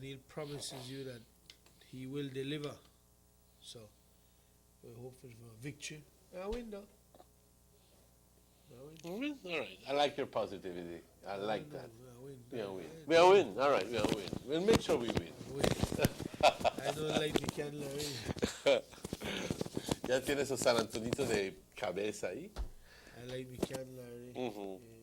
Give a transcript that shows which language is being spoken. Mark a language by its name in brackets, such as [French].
[English] Neil promises you that he will deliver. So we're hopeful for a victory. A win though. Win? All right. I like your positivity. I like that. We'll win. We'll win. All right, we'll win. We'll make sure we win. I don't like the candle already. [Spanish] Ya tienes su San Antonito de cabeza ahí. [English] I like the candle already.